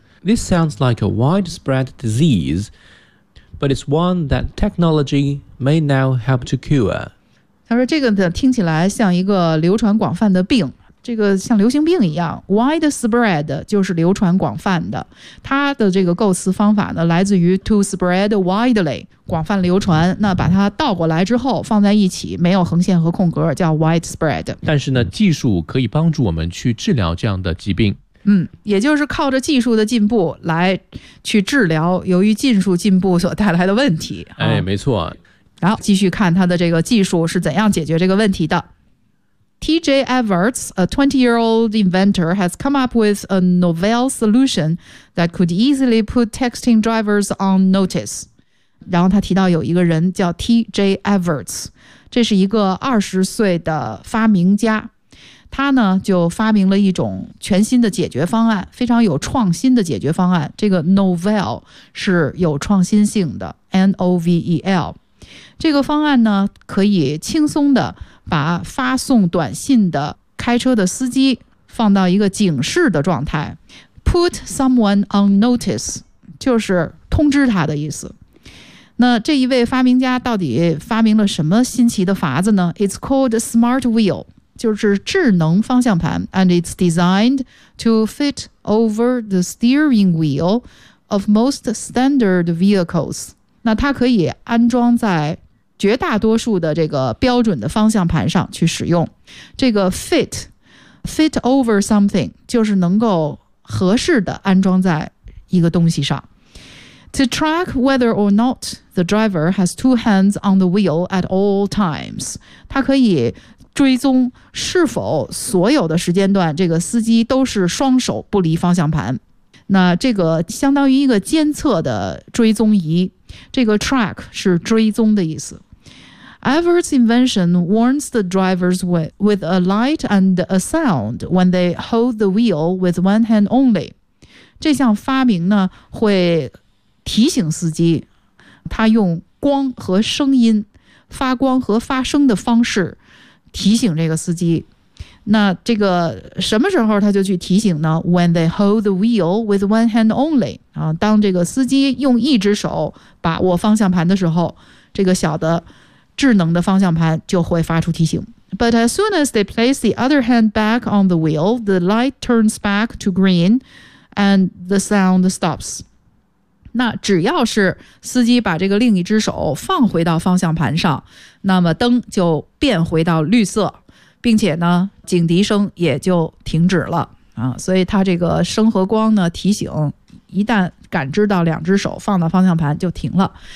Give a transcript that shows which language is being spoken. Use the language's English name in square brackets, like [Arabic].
[English] This sounds like a widespread diseaseBut it's one that technology may now help to cure. [Chinese] 他说这个听起来像一个流传广泛的病，这个像流行病一样。 Widespread 就是流传广泛的，它的这个构思方法呢来自于 [English] to spread widely， [Chinese] 广泛流传，那把它倒过来之后放在一起，没有横线和空格，叫 widespread。但是呢，技术可以帮助我们去治疗这样的疾病。嗯，也就是靠着技术的进步来去治疗由于技术进步所带来的问题。哎，没错。好，继续看他的这个技术是怎样解决这个问题的。 [English] TJ Everts, a 20-year-old inventor, has come up with a novel solution that could easily put texting drivers on notice. [Chinese] 然后他提到有一个人叫 TJ Everts， 这是一个20岁的发明家。他呢就发明了一种全新的解决方案，非常有创新的解决方案。这个 novel 是有创新性的 ，N-O-V-E-L。这个方案呢，可以轻松的把发送短信的开车的司机放到一个警示的状态。 [English] Put someone on notice [Chinese] 就是通知他的意思。那这一位发明家到底发明了什么新奇的法子呢？ [English] It's called Smart Wheel， [Chinese] 就是智能方向盘。 [English] And it's designed to fit over the steering wheel of most standard vehicles。 [Chinese] 那它可以安装在绝大多数的这个标准的方向盘上去使用。这个 [English] fit over something [Chinese] 就是能够合适的安装在一个东西上。 [English] To track whether or not the driver has two hands on the wheel at all times， [Chinese] 它可以追踪是否所有的时间段这个司机都是双手不离方向盘。那这个相当于一个监测的追踪仪，这个 track 是追踪的意思。 [English] Everett's invention warns the drivers with a light and a sound when they hold the wheel with one hand only。 [Chinese] 这项发明呢会提醒司机，他用光和声音，发光和发声的方式提醒这个司机。那这个什么时候他就去提醒呢？ [English] When they hold the wheel with one hand only、 [Chinese] 啊、当这个司机用一只手把握方向盘的时候，这个小的智能的方向盘就会发出提醒。 [English] But as soon as they place the other hand back on the wheel, the light turns back to green and the sound stops。 [Chinese] 那只要是司机把这个另一只手放回到方向盘上，那么灯就变回到绿色，并且呢警笛声也就停止了、啊、所以它这个声和光呢提醒一旦感知到两只手放到方向盘就停了。